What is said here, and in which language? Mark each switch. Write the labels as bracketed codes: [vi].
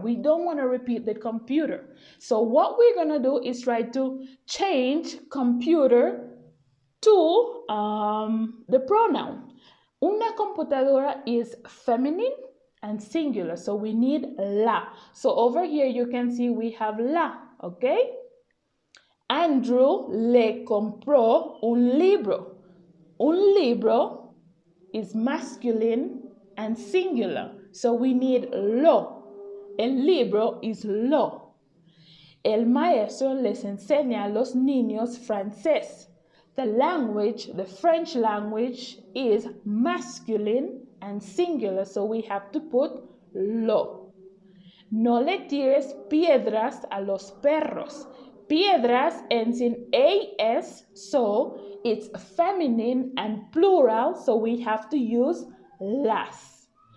[en] We don't want to repeat the computer. So what we're going to do is try to change computer to the pronoun. Una computadora is feminine and singular, so we need la. So over here you can see we have la, okay? [es] Andrew le compró un libro. [en] Un libro is masculine and singular, so we need lo. [es] El libro is lo. El maestro les enseña a los niños francés. [en] The language, the French language, is masculine and singular, so we have to put lo. [es] No le tires piedras a los perros. [en] piedras ends in AS, so it's feminine and plural, so we have to use las.